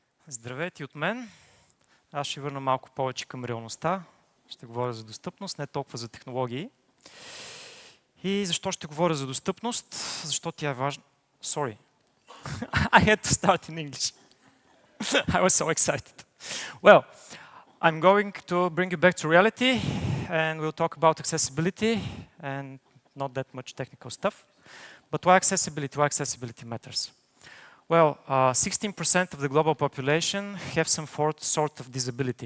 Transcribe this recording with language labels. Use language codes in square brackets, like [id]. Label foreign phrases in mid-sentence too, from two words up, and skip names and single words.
[bg] Здравейте от мен. Аз ще върна малко повече към реалността. Ще говоря за достъпност, не толкова за технологии. И защо ще говоря за достъпност? Защо тя е важна? [en] Sorry. I had to start in English. I was so excited. Well, I'm going to bring you back to reality and we'll talk about accessibility and not that much technical stuff. But why accessibility? Why accessibility matters? Well, 16% of the global population have some sort of disability.